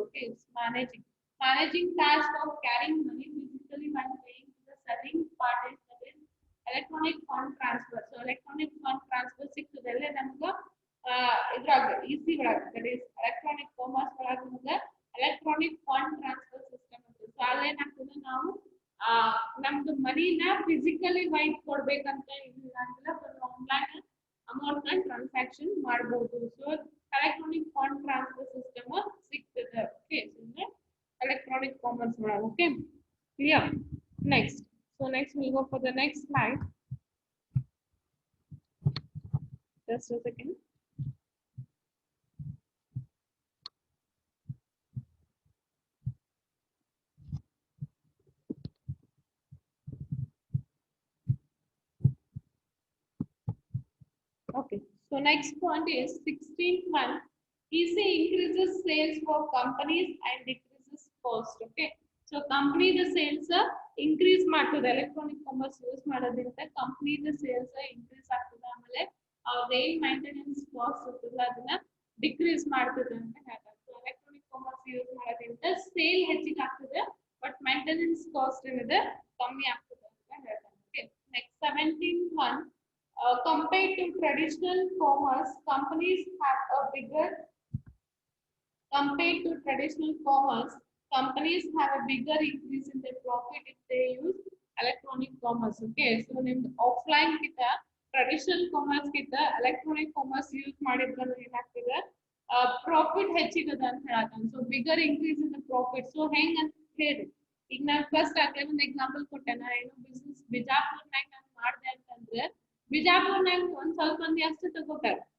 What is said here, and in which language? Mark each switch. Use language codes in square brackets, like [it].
[en] Okay, it's managing task of carrying money physically when paying to the selling parties, that is electronic fund transfer. [kn] So electronic fund transfer ಸಿಗ್ತದೆ ಅಲ್ಲೇ ನಮ್ಗೆ ಇದ್ರಾಗ easy ಒಳಗ, [en] that is [kn] electronic commerce ಒಳಗ ನಮ್ಗೆ electronic fund transfer system ಅಂತ. So ಅಲ್ಲೇನಾಗ್ತದೆ ನಾವು ನಮ್ದು ಮನಿನ ಫಿಸಿಕಲಿ ವೈಟ್ ಕೊಡ್ಬೇಕಂತ ಇಲ್ಲ ಅಂದ್ರೆ ಆನ್ಲೈನ್ ಅಮೌಂಟ್ ನ ಟ್ರಾನ್ಸಾಕ್ಷನ್ ಮಾಡಬಹುದು. So electronic fund transfer system ಸಿಗ್ತದೆ. ಓಕೆ, ಸೊ electronic commerce ಒಳಗ. [en] Okay, clear? Next, so next we'll go for the next slide. Just a second. Okay, so next point is 16th one. Easy increases sales for companies and decreases cost. Okay, so company the sales increase [kn] ಮಾಡ್ತದೆ electronic commerce use ಮಾಡೋದ್ರಿಂದ company sales increase ಆಗ್ತದೆ. ಆಮೇಲೆ ಏನ್ maintenance cost ಇರ್ತದೆ ಅದನ್ನ decrease ಮಾಡ್ತದೆ ಅಂತ ಹೇಳ್ತಾರೆ. ಸೊ ಎಲೆಕ್ಟ್ರಾನಿಕ್ ಕಾಮರ್ಸ್ ಯೂಸ್ ಮಾಡೋದ್ರಿಂದ ಸೇಲ್ ಹೆಚ್ಚಿಗೆ ಆಗ್ತದೆ, ಬಟ್ ಮೇಂಟೆನೆನ್ಸ್ ಕಾಸ್ಟ್ ಏನಿದೆ ಕಮ್ಮಿ ಆಗ್ತದೆ ಅಂತ ಹೇಳ್ತಾರೆ. [en] Okay, next 17th one. Compared to traditional commerce, companies have a bigger compared to traditional commerce, companies have a bigger increase in their profit if they use electronic commerce. [kn] Okay, so ನಿಮ್ದು offline ಕಿಂತ traditional commerce ಕಿಂತ electronic commerce use ಮಾಡಿದ್ರೆ ಏನಾಗ್ತದೆ profit ಹೆಚ್ಚಿಗದ ಅಂತ ಹೇಳತಾನೆ. [en] So bigger increase in the profit. [kn] So ಹೆಂಗ್ ಅಂತ ಹೇಳಿ ಈಗ ನಾನು ಫಸ್ಟ್ ಆಗ್ಲೇ ಒಂದು ಎಕ್ಸಾಂಪಲ್ ಕೊಟ್ಟೆ. ನಾ ಏನು ಬಿಸ್ನೆಸ್ ಬಿಜಾಪುರ್ನಾಗ ನಾನು ಮಾಡಿದೆ ಅಂತಂದ್ರೆ ಬಿಜಾಪುರ್ನಾಗ ಒಂದ್ ಸ್ವಲ್ಪ ಮಂದಿ ಅಷ್ಟು ತಗೋತಾರೆ.